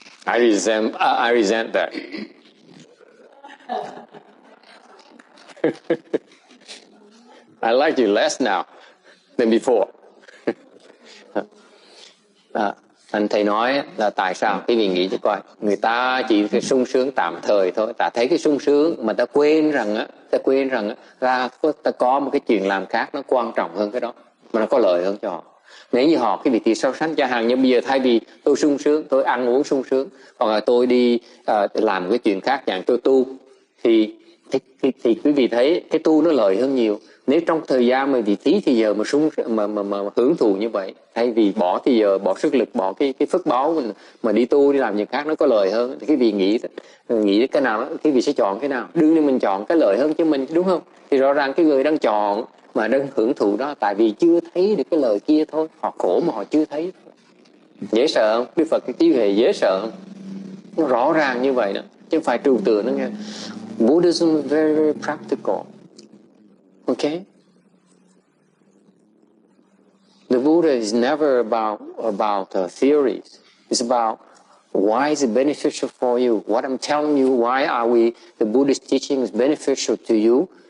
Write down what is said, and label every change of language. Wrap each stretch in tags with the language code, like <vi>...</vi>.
<en>I resent that. I like you less now than before.</en> <vi>Anh thầy nói là tại sao? Quý vị nghĩ cho coi, người ta chỉ cái sung sướng tạm thời thôi, ta thấy cái sung sướng mà ta quên rằng ta có một cái chuyện làm khác nó quan trọng hơn cái đó, mà nó có lợi hơn cho họ. Nếu như họ cái vị trí so sánh, chẳng hạn như bây giờ thay vì tôi sung sướng, tôi ăn uống sung sướng, hoặc là tôi đi làm cái chuyện khác, dạng tôi tu, thì quý vị thấy cái tu nó lợi hơn nhiều. Nếu trong thời gian mà tí thì giờ mà hưởng thụ như vậy, thay vì bỏ thì giờ, bỏ sức lực, bỏ cái phước báo mình mà đi tu, đi làm việc khác nó có lợi hơn, thì quý vị nghĩ cái nào đó, quý vị sẽ chọn cái nào? Đương nhiên mình chọn cái lợi hơn cho mình, đúng không? Thì rõ ràng cái người đang chọn mà đang hưởng thụ đó, tại vì chưa thấy được cái lời kia thôi, họ khổ mà họ chưa thấy. Dễ sợ không? Đức Phật cái trí huệ dễ sợ không? Nó rõ ràng như vậy đó, chứ không phải trừu tượng nó nghe.</vi> <en>Buddhism is very, very practical. Okay? The Buddha is never about theories. It's about why is it beneficial for you? What I'm telling you, why the Buddhist teaching is beneficial to you?</en>